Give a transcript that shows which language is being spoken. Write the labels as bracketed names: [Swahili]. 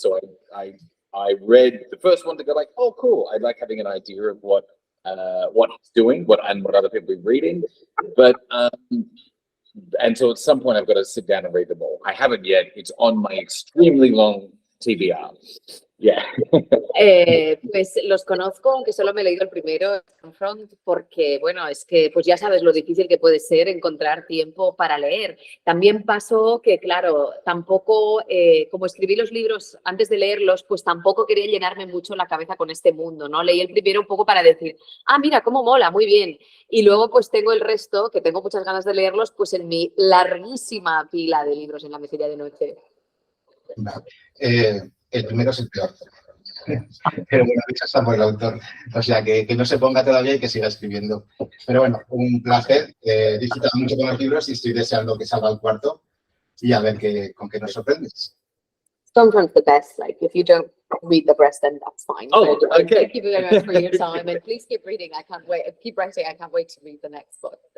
[English] So I read the first one to go like, oh, cool. I like having an idea of what he's doing, what other people are reading, but and so at some point I've got to sit down and read them all. I haven't yet. It's on my extremely long TBR. Yeah. [Spanish] Pues los conozco, aunque solo me he leído el primero, Front, porque, bueno, es que pues ya sabes lo difícil que puede ser encontrar tiempo para leer. También pasó que, claro, tampoco, como escribí los libros antes de leerlos, pues tampoco quería llenarme mucho la cabeza con este mundo, ¿no? Leí el primero un poco para decir, ah, mira, cómo mola, muy bien. Y luego pues tengo el resto, que tengo muchas ganas de leerlos, pues en mi larguísima pila de libros en la mesilla de noche. El primero es el peor. Pero bueno, dicho está por el autor. O sea, que no se ponga todavía y que siga escribiendo. Pero bueno, un placer. He disfrutado mucho con los libros y estoy deseando que salga el cuarto y a ver con qué nos sorprendes. [English] Sometimes the best, like if you don't read the rest, then that's fine. Oh, So, okay. Thank you very much for your time, and please keep reading. I can't wait. Keep writing. I can't wait to read the next book.